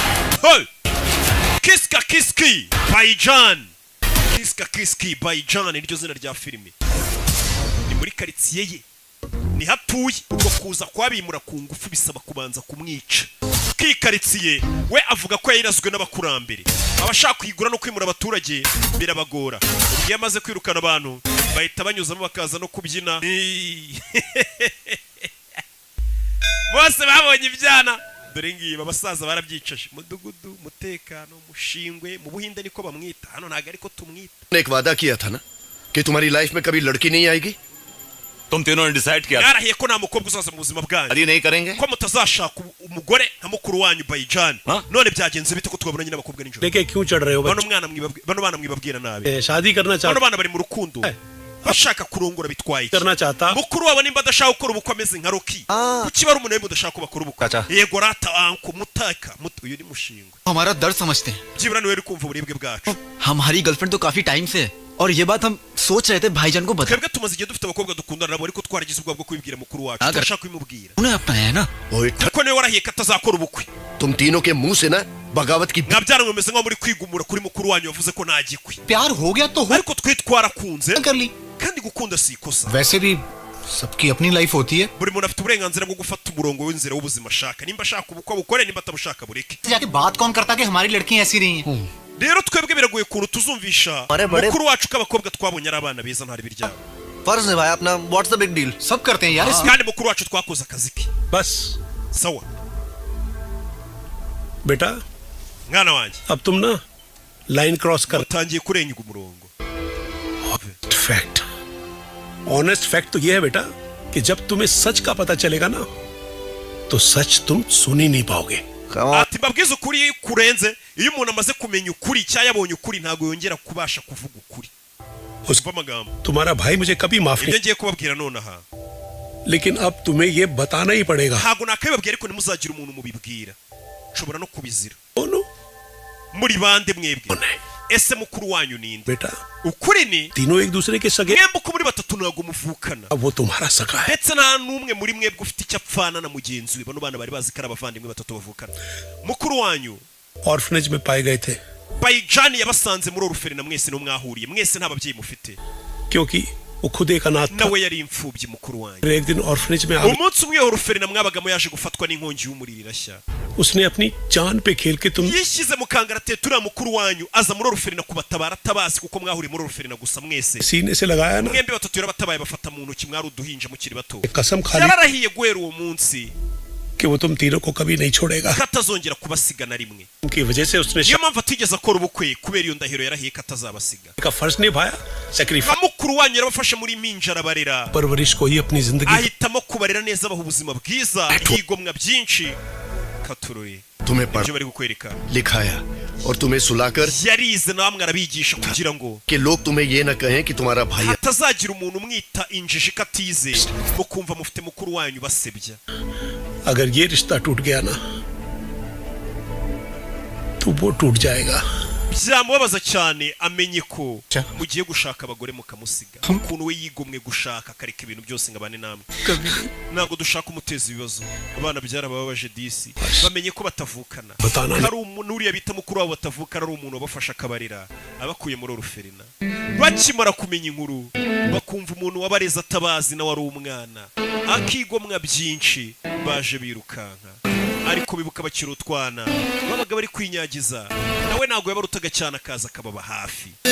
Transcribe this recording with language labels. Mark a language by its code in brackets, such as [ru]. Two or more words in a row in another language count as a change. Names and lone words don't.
[rw] Kiski Bayijan Kiski Bayijan niryo zina rya filime ni muri karitsiye ye ni hatuye ubwo kuza kwabimura ku ngufu bisaba kubanza kumwica kikaritsiye we avuga ko yayirazwe n'abakurambere abashaka kuyigura no kwimura abaturage birabagora ubwo yamaze kwirukana abantu bahita banyuzamo bakaza no kubyina bose babonye ibyana dore ngiye abasaza barabyicaje mudugudu mutekano mushingwe mu buhinde niko bamwita hano ntago ariko tumwita [hi] एक वादा किया था ना कि तुम्हारी लाइफ में कभी लड़की नहीं आएगी तुम तीनों ने डिसाइड किया [rw] yarahiye ko nta mukobwa uzaza mu buzima bwanyu [hi] अरे नहीं करेंगे [rw] ko mutazashaka umugore nka mukuru wanyu Bayijan none byagenze bite ko twabona nyine abakobwa n'injoro [hi] लेके क्यों चढ़ रहे हो [rw] bano bana mwibabwira nabi [hi] शादी करना [rw] bano bana bari mu rukundo bashaka kurongora bitwaye [hi] करना चाहता [rw] mukuru wabo nimba adashaka gukora ubukwe ameze nka Rocky kuki bari umuntu udashaka kubakora ubukwe yego rata anko mutaka uyu ni mushingwe [hi] हमारा दर्द समझते हैं [rw] byibura niwe uri kumva uburibwe bwacu [hi] हमारी गर्लफ्रेंड तो काफी टाइम से है और ये बात हम सोच रहे थे भाईजान को बता [rw] twebwe tumaze igihe dufite abakobwa dukundana nabo ariko twaragize ubwoba bwo kubibwira mukuru wacu turashaka kubimubwira [hi] उन्हें अपनाया है ना [rw] kuko niwe warahiye ko atazakora ubukwe [hi] तुम तीनों के मुंह से ना बगावत की [rw] mwabyara mwemeze nko muri kwigumura kuri mukuru wanyu wavuze ko nta gikwi [hi] प्यार हो गया तो हो [rw] ariko twe twarakunze [hi] कर ली [rw] kandi gukunda si ikosa [hi] वैसे भी सबकी अपनी लाइफ होती है [rw] buri muntu afite uburenganzira bwo gufata umurongo w'inzira w'ubuzima ashaka nimba ashaka ubukwe bukore nimba atabushaka bureke [hi] जाके बात कौन करता कि हमारी लड़कियां ऐसी रही हैं [rw] rero twebwe biragoye ukuntu tuzumvisha mukuru wacu ko abakobwa twabonye ari abana beza ntari biryabo [hi] फर्ज है भाई अपना [en] what's the big deal [hi] सब करते हैं यार [rw] kandi mukuru wacu twakoze akazi ke [hi] बस [rw] sawa [hi] बेटा [rw] mwana wanjye [hi] अब तुम ना [en] line cross [hi] कर [rw] utangiye kurenga umurongo [en] fact honest fact [hi] तो ये है बेटा कि जब तुम्हें सच का पता चलेगा ना तो सच तुम सुन ही नहीं पाओगे [rw] ati mbabwiza ukuri iyo kurenze iyo umuntu amaze kumenya ukuri cyangwa yabonye ukuri ntabwo yongera kubasha kuvuga ukuri [hi] उसको [rw] amagambo [hi] तुम्हारा भाई मुझे कभी माफ [rw] ibyo [hi] नहीं [rw] ngiye kubabwira nonaha [hi] लेकिन अब तुम्हें ये बताना ही पड़ेगा [rw] ntabwo nakabibabwira ariko ntimuzagira umuntu mubibwira nshobora no kubizira [hi] बोलो [rw] muri bande mwebwe [hi] कौन है [rw] ese mukuru wanyu ninde [hi] बेटा [rw] ukuri ni [hi] तीनों एक दूसरे के सगे [rw] mwembe uko muri batatu ntabwo muvukana [hi] अब वो तुम्हारा सगा है [rw] ndetse nta n'umwe muri mwebwe ufite icyo apfana na mugenzi we bano bana bari bazi ko ari abavandimwe batatu bavukana mukuru wanyu [hi] ऑर्फनेज में पाए गए थे [rw] bayijani yabasanze muri oruferina mwese no mwahuriye mwese nta babyeyi mufite [hi] क्योंकि वो खुद एक अनाथ था [rw] nawe yari imfubyi mukuru wanyu [hi] एक दिन ऑर्फनेज में [rw] umunsi umwe oruferina mwabagamo yaje gufatwa n'inkongi y'umuriro irashya [hi] उसने अपनी जान पे खेल के तुम [rw] yishyize mu kangaratete turiya mukuru wanyu aza muri oruferina kubatabara atabazi kuko mwahuriye muri oruferina gusa mwese [hi] सीने से लगाया ना [rw] mwembi batatu yarabatabaye bafata mu ntoki mwari uduhinja mukiri bato [hi] कसम खा ली [rw] yararahiye guhera uwo munsi [hi] कि वो तुम तीनों को कभी नहीं छोड़ेगा [rw] ko atazongera kubasiga na rimwe [hi] उनकी वजह से उसने [rw] niyo mpamvu atigeze akora ubukwe kubera iyo ndahiro yarahiye ko atazabasiga [hi] का फर्ज निभाया [rw] nka [hi] सेक्रीफाइस [rw] mukuru wanyu yarabafashe muri minja arabarera [hi] परवरिश को ही अपनी जिंदगी [rw] ahitamo kubarera neza abaha ubuzima bwiza yigomwa byinshi katururi [hi] तुम्हें पढ़ [rw] ibyo bari kukwereka [hi] लिखाया और तुम्हें सुलाकर [rw] yarize namwe arabigisha kugira ngo [hi] कि लोग तुम्हें ये न कहें कि तुम्हारा भाई है [rw] hatazagira umuntu umwita injiji ko atize mukumva mufite mukuru wanyu basebya [hi] अगर ये रिश्ता टूट गया ना तो वो टूट जाएगा [rw] byamubabaza cyane amenye ko mugiye gushaka abagore mukamusiga ukuntu we yigomwe gushaka akareka ibintu byose ngo abane namwe ntabwo dushaka umuteza ibibazo abana byarabababaje disi bamenye ko batavukana hari umuntu uriya bita mukuru wabo batavukana ari umuntu wabafasha akabarira abakuye muri oruferina bakimara kumenya inkuru bakumva umuntu wabareze atabazi nawe ari umwana akigomwa byinshi baje birukanka ariko bibuka bakiri utwana babaga bari kwinyagiza nawe ntabwo yabarutaga cyane akaza akababa hafi